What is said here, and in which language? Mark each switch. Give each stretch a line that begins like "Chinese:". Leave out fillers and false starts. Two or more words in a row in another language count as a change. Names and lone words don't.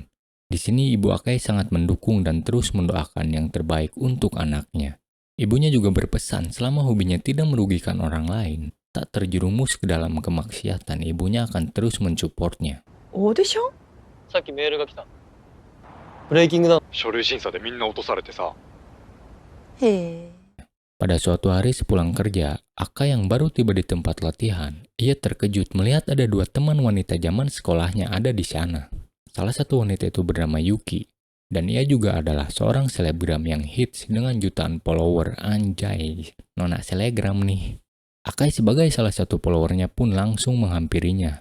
Indonesian: Di sini ibu Akai sangat mendukung dan terus mendoakan yang terbaik untuk anaknya. Ibunya juga berpesan selama hobinya tidak merugikan orang lain, tak terjerumus ke dalam kemaksiatan, ibunya akan terus mensupportnya.
Japanese: オーディション？さっきメールが来た。ブレイキングダウン。書類審査でみんな落とされてさ。へえ。
Indonesian: Pada suatu hari sepulang kerja, Akai yang baru tiba di tempat latihan, ia terkejut melihat ada dua teman wanita zaman sekolahnya ada di sana. Salah satu wanita itu bernama Yuki, dan ia juga adalah seorang selebgram yang hits dengan jutaan follower. Anjay, nona selebgram nih. Akai sebagai salah satu followernya pun langsung menghampirinya.